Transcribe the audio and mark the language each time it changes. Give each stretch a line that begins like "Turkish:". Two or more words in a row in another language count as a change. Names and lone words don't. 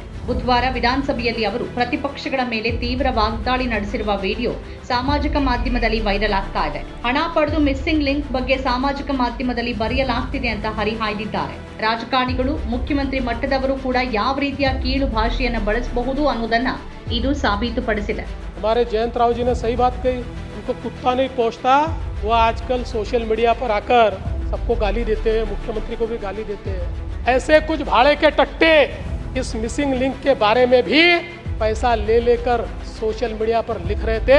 Kannada: ಬುಧವಾರ ವಿಧಾನಸಭೆಯಲ್ಲಿ ಅವರು ಪ್ರತಿಪಕ್ಷಗಳ ಮೇಲೆ ತೀವ್ರ ವಾಗ್ದಾಳಿ ನಡೆಸಿರುವ ವಿಡಿಯೋ ಸಾಮಾಜಿಕ ಮಾಧ್ಯಮದಲ್ಲಿ ವೈರಲ್ ಆಗ್ತಾ ಇದೆ. ಹಣ ಪಡೆದು
English: missing link
Kannada: ಬಗ್ಗೆ ಸಾಮಾಜಿಕ ಮಾಧ್ಯಮದಲ್ಲಿ ಬರೆಯಲಾಗ್ತಿದೆ ಅಂತ ಹರಿಹಾಯ್ದಿದ್ದಾರೆ. ರಾಜಕಾರಣಿಗಳು, ಮುಖ್ಯಮಂತ್ರಿ ಮಟ್ಟದವರು ಕೂಡ ಯಾವ ರೀತಿಯ ಕೀಳು ಭಾಷೆಯನ್ನು ಬಳಸಬಹುದು ಅನ್ನೋದನ್ನ ಇದು ಸಾಬೀತುಪಡಿಸಿದೆ.
Hindi: हमारे जयंत राव जी ने सही बात कही, उनको कुत्ता नहीं पहुंचता, वो आजकल
English: social media
Hindi: पर आकर सबको गाली देते हैं, मुख्यमंत्री को भी गाली देते हैं. ऐसे कुछ भाड़े के टट्टे इस
English: missing link
Hindi: के बारे में भी पैसा ले लेकर
English: social media
Hindi: पर लिख रहे थे.